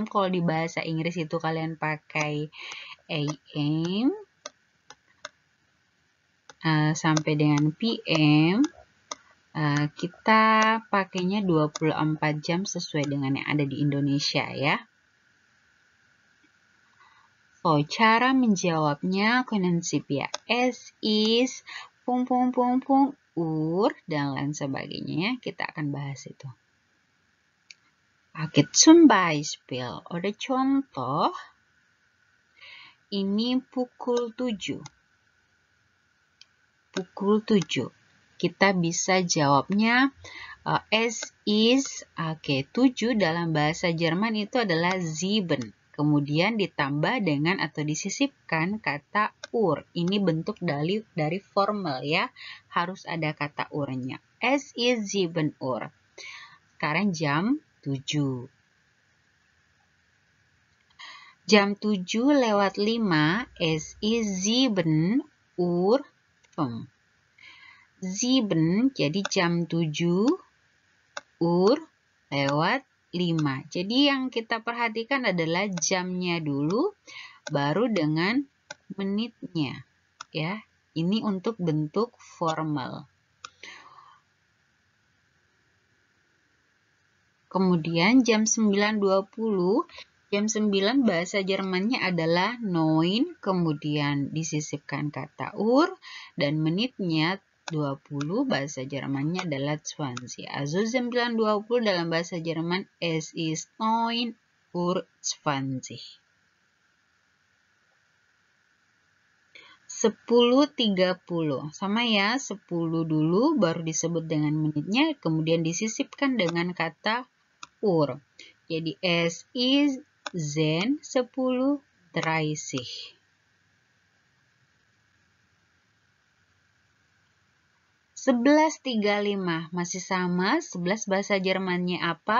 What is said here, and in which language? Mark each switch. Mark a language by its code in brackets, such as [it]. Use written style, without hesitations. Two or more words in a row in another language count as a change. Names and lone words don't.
[id] Kalau di bahasa Inggris itu kalian pakai AM sampai dengan PM. Kita pakainya 24 jam sesuai dengan yang ada di Indonesia ya. So, cara menjawabnya [de] können Sie [id] via [de] es is Uhr [id] dan lain sebagainya. Kita akan bahas itu. Oke, [de] zum Beispiel oder [id] contoh, ini pukul 7. Pukul 7. Kita bisa jawabnya [de] es is, [id] 7 dalam bahasa Jerman itu adalah 7. Kemudian ditambah dengan atau disisipkan kata Uhr. Ini bentuk dari formal ya. Harus ada kata Uhr-nya. [de] Es ist 7 Uhr. [id] Sekarang jam 7. Jam 7:05, [de] es ist 7 Uhr 5. [id] 7, jadi jam 7 Uhr lewat 5. Jadi yang kita perhatikan adalah jamnya dulu, baru dengan menitnya. Ya, ini untuk bentuk formal. Kemudian jam 9:20 Jam 9 bahasa Jermannya adalah 9, kemudian disisipkan kata Uhr, dan menitnya 20, bahasa Jermannya adalah 20. Also 9.20 dalam bahasa Jerman, [de] es ist 9:20. [id] 10.30. Sama ya, 10 dulu baru disebut dengan menitnya, kemudian disisipkan dengan kata Uhr. Jadi [de] es ist 10:30. [id] 11.35. Masih sama, 11 bahasa Jermannya apa?